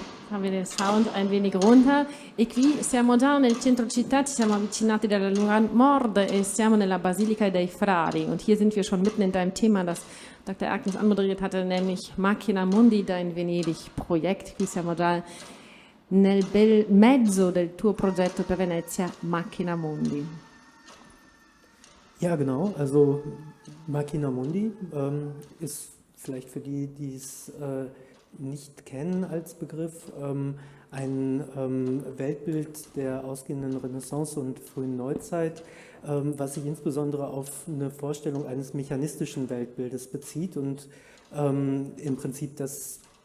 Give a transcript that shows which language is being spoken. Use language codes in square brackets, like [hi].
[de] Haben wir den Sound ein wenig runter [it] e qui siamo già nel centro città, ci siamo avvicinati dalla Luna Nord e siamo nella Basilica dei Frari [de] und hier sind wir schon mitten in deinem Thema, das Dr. Erkens anmoderiert hatte, nämlich Macchina Mundi, dein Venedig-Projekt. [it] Qui siamo già nel bel mezzo del tuo progetto per Venezia, Macchina Mundi. [de] Ja, genau, also Macchina Mundi ist vielleicht für die, die es nicht kennen als Begriff, ein Weltbild der ausgehenden Renaissance und frühen Neuzeit, was sich insbesondere auf eine Vorstellung eines mechanistischen Weltbildes bezieht und im Prinzip das